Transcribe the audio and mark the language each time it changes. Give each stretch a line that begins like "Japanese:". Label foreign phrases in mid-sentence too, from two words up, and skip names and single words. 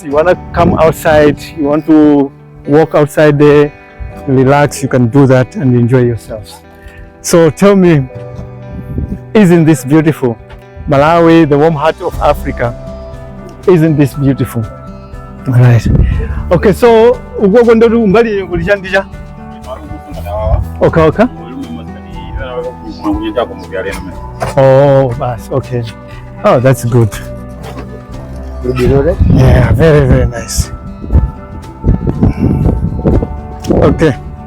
English: You want to come outside, you want to walk outside there, relax, you can do that and enjoy yourselves. So tell me, isn't this beautiful? Malawi, the warm heart of Africa. Isn't this beautiful? All right.
Nyanja: Okay, so uko kwenda umbali ulijandija?
English: Okay. Oh, bas, okay. Oh, that's good. Yeah, very, very nice. Okay.